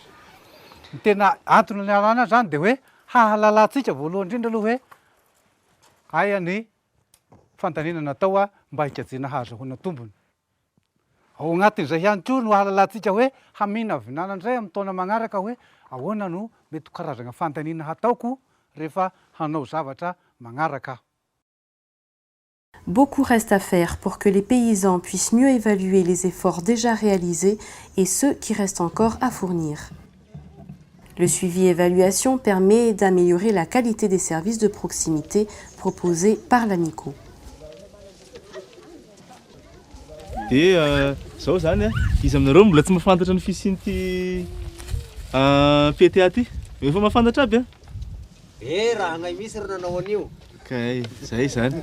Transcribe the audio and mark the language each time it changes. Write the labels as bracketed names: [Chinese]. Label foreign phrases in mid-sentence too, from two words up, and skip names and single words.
[Malagasy] Ny tena antony lana azy zany dia hoe hahalalantsika voalohany indrindra aloha hoe aia ny fandaniana natao mba hikajina hahazoana tombony. Ao anatin'izay ihany koa no hahalalantsika hoe hamina vinanandray amin'ny taona magnaraka hoe ahoana no mety karazana fandaniana hataoko rehefa hanao zavatra magnaraka. [French] Beaucoup reste à faire pour que les paysans puissent mieux évaluer les efforts déjà réalisés et ceux qui restent encore à fournir. Le suivi et évaluation permet d'améliorer la qualité des services de proximité proposés par l'ANICO. [Malagasy] Dia zao zany izy aminareo mbola tsy mahafantatra ny fisian'ity PTA ty. Efa mahafantatra aby raha anay misy ry nanao an'io. Kay zay zany.